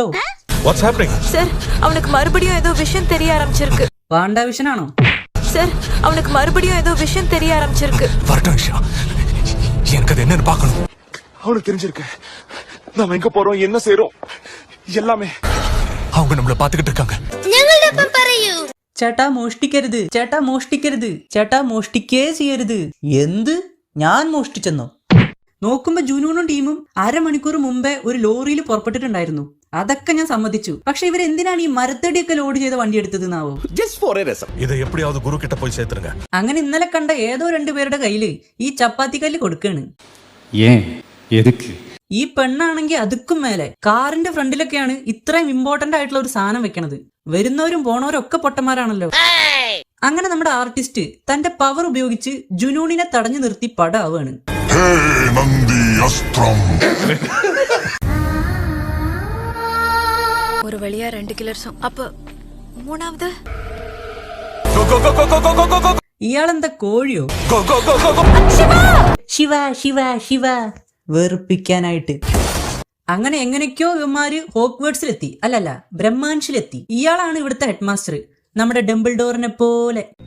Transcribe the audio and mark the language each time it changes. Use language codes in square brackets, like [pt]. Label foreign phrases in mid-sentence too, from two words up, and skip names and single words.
[ta] சார் அவனுக்கு மறுபடியும் ஏதோ விஷயம் தெரிய ஆரம்பிச்சிருக்கு. [ml] വാണ്ടാവിഷനാണോ? [ta] சார் அவனுக்கு மறுபடியும் ஏதோ விஷயம் தெரிய ஆரம்பிச்சிருக்கு. வரட்டும் இஷா, எனக்கு அது என்னன்னு பார்க்கணும். அவனுக்கு தெரிஞ்சிருக்கு நாம எங்க போறோம், என்ன செய்றோம், எல்லாமே. அவங்க நம்மள பாத்துக்கிட்டு இருக்காங்க. [ml] ചേട്ടാ മോഷ്ടിക്കരുത്, ചേട്ടാ മോഷ്ടിക്കരുത്, ചേട്ടാ മോഷ്ടിക്കേ ചെയ്യരുത്. എന്ത്? ഞാൻ മോഷ്ടിച്ചെന്നോ? നോക്കുമ്പോ ജുനൂണും ടീമും അരമണിക്കൂർ മുമ്പേ ഒരു ലോറിയിൽ പുറപ്പെട്ടിട്ടുണ്ടായിരുന്നു. അതൊക്കെ ഞാൻ സമ്മതിച്ചു. പക്ഷെ ഇവരെന്തിനാണ് ഈ മരത്തടിയൊക്കെ ലോഡ് ചെയ്ത വണ്ടി എടുത്തത് എന്നാവോ? [ta] இதை எப்படியாவது குரு கிட்ட போய் சேர்த்துருங்க. [ml] അങ്ങനെ ഇന്നലെ കണ്ട ഏതോ 2 പേരുടെ കയ്യില് ഈ ചപ്പാത്തി കല്ല് കൊടുക്കാണ്. ഈ പെണ്ണാണെങ്കിൽ അതുക്കും മേലെ കാറിന്റെ ഫ്രണ്ടിലൊക്കെയാണ് ഇത്രയും ഇമ്പോർട്ടന്റ് ആയിട്ടുള്ള ഒരു സാധനം വെക്കണത്. വരുന്നവരും പോണവരും ഒക്കെ പൊട്ടന്മാരാണല്ലോ. അങ്ങനെ നമ്മുടെ ആർട്ടിസ്റ്റ് തന്റെ പവർ ഉപയോഗിച്ച് ജുനൂണിനെ തടഞ്ഞു നിർത്തി പടാവാണ്. [ta] ஒரு வழியா 2 கிலர்ஸும் அப்ப மூணாவது [ml] ഇയാളെന്താ കോഴിയോ? ശിവ ശിവ ശിവ വെറുപ്പിക്കാനായിട്ട്. അങ്ങനെ എങ്ങനെയൊക്കെയോ ഇവന്മാര് ഹോഗ്വേർട്സിലെത്തി, അല്ലല്ല ബ്രഹ്മാൻഷിലെത്തി. ഇയാളാണ് ഇവിടുത്തെ ഹെഡ്മാസ്റ്റർ, നമ്മുടെ ഡംബിൾഡോറിനെ പോലെ.